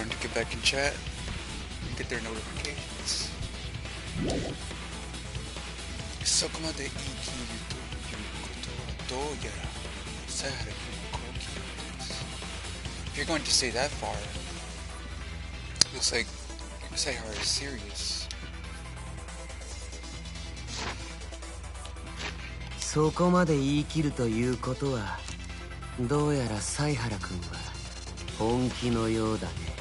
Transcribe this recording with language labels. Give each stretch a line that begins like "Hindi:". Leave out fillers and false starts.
English: get back in chat and get their notifications.
Japanese: そこまで言い切るということはどうやらサハラ君の好奇心です。
English: If you're going to say that far, looks like Sayhara is serious.
Japanese: そこまで言い切るということはどうやら犀原君は本気のようだね。